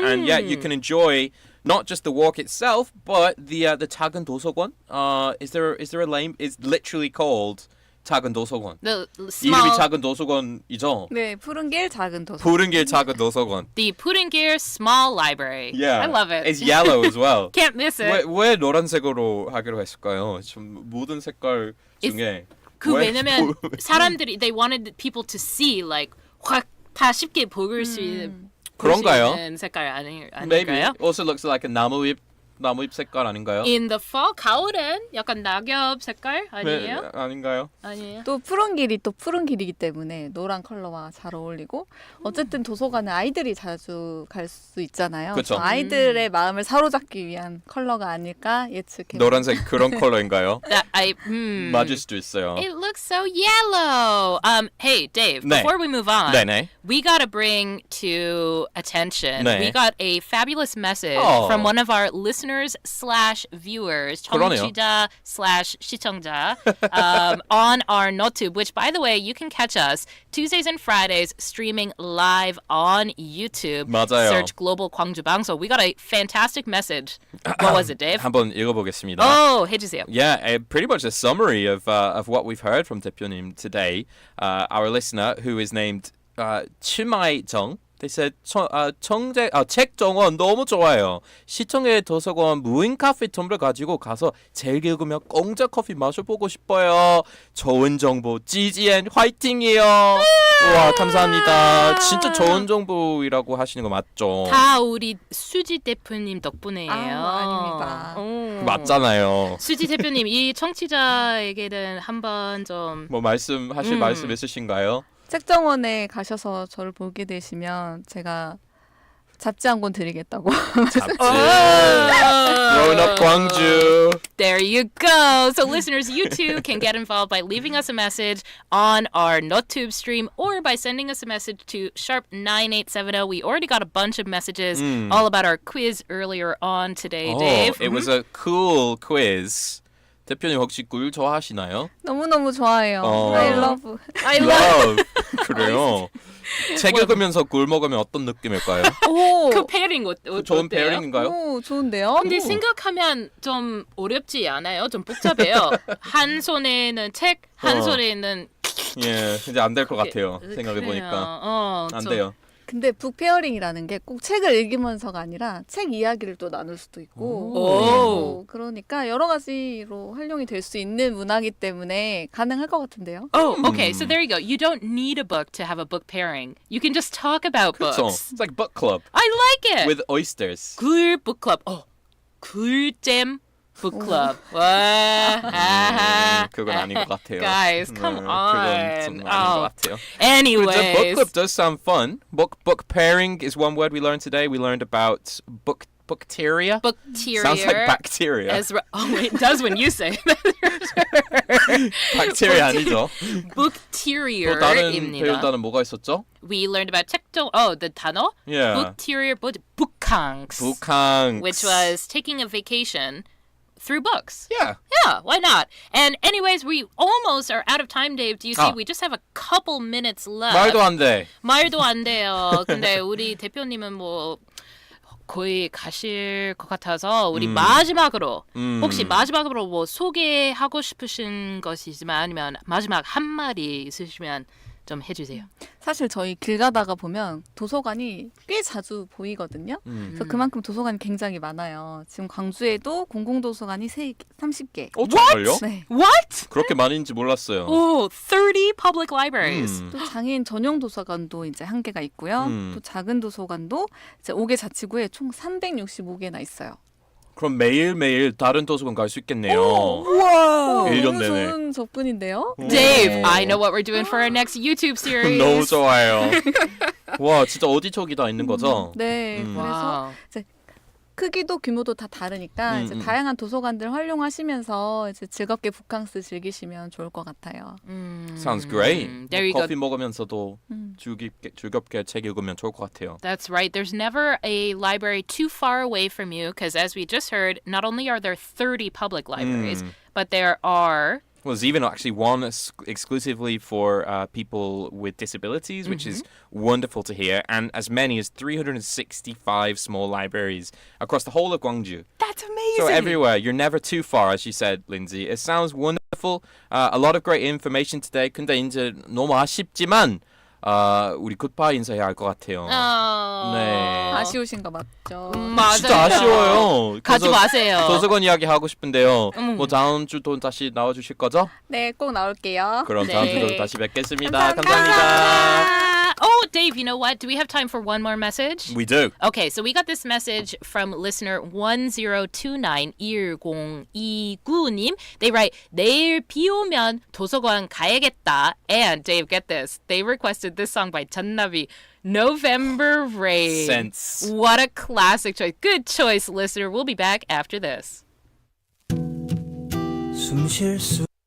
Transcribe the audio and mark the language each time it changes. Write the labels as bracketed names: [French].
[English] And yet you can enjoy not just the walk itself, but the 작은 도서관. Is there a name? It's literally called 작은 도서관. The [Korean] 이름이 [English] small, [Korean] 작은 도서관이죠. 네, 푸른 길 작은 도서. 푸른 길 작은 도서관. [English] the 푸른 길 small library. Yeah, I love it. It's yellow as well. Can't miss it. [Korean] 왜 노란색으로 하기로 했을까요? 좀 모든 색깔 중에 그 왜 왜냐면 사람들이 [English] they wanted people to see like [Korean] 확 다 쉽게 볼 수 있는 그런가요? 색깔 [English] Maybe [Korean] 아닐까요? [English] also looks like a [Korean] 나무잎 색깔 아닌가요? [English] In the fall, [Korean] 가을엔 약간 낙엽 색깔 아니에요? 네, 아닌가요? 아니에요? 또 푸른 길이 또 푸른 길이기 때문에 노란 컬러와 잘 어울리고 어쨌든 도서관은 아이들이 자주 갈 수 있잖아요. 그쵸. 그래서 아이들의 마음을 사로잡기 위한 컬러가 아닐까 예측해. 노란색 그런 컬러인가요? [English] I [Korean] 맞을 수도 있어요. [English] It looks so yellow. Hey, Dave. [Korean] 네. [English] Before we move on, [Korean] 네네. [English] we gotta bring to attention. [Korean] 네. [English] We got a fabulous message Oh. from one of our listeners/viewers, [Korean] 그러네요. 청취자/시청자, [English] on our NotTube. Which, by the way, you can catch us Tuesdays and Fridays streaming live on YouTube. [Korean] 맞아요. [English] Search Global 광주방송. We got a fantastic message. What was it, Dave? [Korean] 한번 읽어보겠습니다. Oh, 해주세요. [English] Yeah, pretty much a summary of what we've heard from 대표님 today. Our listener, who is named 치마이정, they said [Korean] 책 정원 너무 좋아요. 시청의 도서관 무인 카페텀을 가지고 가서 책 읽으며 공짜 커피 마셔보고 싶어요. 좋은 정보 GGN 화이팅이에요. 와 감사합니다. 진짜 좋은 정보이라고 하시는 거 맞죠? 다 우리 수지 대표님 덕분이에요. 아닙니다. 맞잖아요. 수지 대표님 이 청취자에게는 한번 좀 뭐 말씀하실 말씀 있으신가요? 책정원에 가셔서 저를 보게 되시면 제가 잡지 한 권 드리겠다고. [English] Grown up Gwangju. There you go. So listeners, you too can get involved by leaving us a message on our NotTube stream or by sending us a message to #9870. We already got a bunch of messages all about our quiz earlier on today, Dave. It was a cool quiz. [Korean] 대표님 혹시 꿀 좋아하시나요? 너무너무 좋아해요. [English] I love. I love [Korean] 그래요. 책 읽으면서 꿀 먹으면 어떤 느낌일까요? 오, 그 페어링 좋은 어때요? 페어링인가요? 오, 좋은데요? 근데 생각하면 좀 어렵지 않아요? 좀 복잡해요. 한 손에는 책, 한 손에는 예, 이제 안 될 것 같아요. 생각해 보니까 안 돼요. 근데 북페어링이라는 게 꼭 책을 읽으면서가 아니라 책 이야기를 또 나눌 수도 있고 오. 그러니까 여러 가지로 활용이 될 수 있는 문화이기 때문에 가능할 것 같은데요. [English] Oh, okay. So there you go. You don't need a book to have a book pairing. You can just talk about [Korean] 그렇죠. [English] books. It's like book club I like it. with oysters. 글 book club. 글잼 book club. [Korean] 와. 아하. 그건 아닌 것 같아요. [English] Guys, come on. [Korean] 그건 좀 아닌 것 같아요. [English] The book Anyways. club does sound fun. Book pairing is one word we learned today. We learned about bacteria. Bacteria. Sounds like bacteria. Oh, it does when you say [Korean] bacteria 아니죠? 또 다른 Bookterior입니다. 배울 단어 뭐가 있었죠? [English] We learned about the 단어. Yeah. [Korean] Bookterior, 북캉스. 북한. [English] Which was taking a vacation through books. Yeah. Yeah, why not? And anyways, we almost are out of time, Dave. Do you see? [Korean] 아. [English] We just have a couple minutes left. [Korean] 말도 안 돼. 말도 안 돼요. 근데 우리 대표님은 뭐 거의 가실 것 같아서 우리 마지막으로 혹시 마지막으로 뭐 소개하고 싶으신 것이지만 아니면 마지막 한 마디 있으시면 좀 해주세요. 사실 저희 길 가다가 보면 도서관이 꽤 자주 보이거든요. 그래서 그만큼 도서관이 굉장히 많아요. 지금 광주에도 공공도서관이 30개. 정말요? 네. [English] What? [Korean] 그렇게 많은지 몰랐어요. [English] Oh, 30 public libraries. [Korean] 또 장애인 전용 도서관도 이제 한 개가 있고요. 또 작은 도서관도 이제 5개 자치구에 총 365개나 있어요. 그럼 매일매일 다른 도서관 갈 수 있겠네요. 우와, 1년 너무 내내. 좋은 접근인데요. [English] Dave, I know what we're doing for our next YouTube series. [Korean] 너무 좋아요. 와, 진짜 어디저기 다 있는 거죠? 네, 그래서 [English] Wow. [Korean] 이제 크기도 규모도 다 다르니까 이제 다양한 도서관들 활용하시면서 이제 즐겁게 북캉스 즐기시면 좋을 것 같아요. [English] Sounds great. There you go. [Korean] 커피 먹으면서도 즐겁게 책 읽으면 좋을 것 같아요. [English] That's right. There's never a library too far away from you because as we just heard, not only are there 30 public libraries, but there are... Well, there's even actually one exclusively for people with disabilities, which is wonderful to hear, and as many as 365 small libraries across the whole of Gwangju. That's amazing. So everywhere, you're never too far, as you said, Lindsay. It sounds wonderful. A lot of great information today. [Korean] 근데 이제 너무 아쉽지만 우리 굿바이 인사해야 할 것 같아요. 네. 아쉬우신 거 맞죠? 맞아요. 진짜 아쉬워요. 가지 마세요. 도서관 이야기 하고 싶은데요. 뭐 다음 주도 다시 나와주실 거죠? 네, 꼭 나올게요. 그럼 네. 다음 주도 다시 뵙겠습니다. 감사합니다. [English] Oh, Dave, you know what? Do we have time for one more message? We do. Okay, so we got this message from listener 1029-1029님. They write, [Korean] 내일 비 오면 도서관 가야겠다. [English] And Dave, get this. They requested this song by 잔나비, November Rain. Sense. What a classic choice. Good choice, listener. We'll be back after this. [Korean] 숨 쉴 수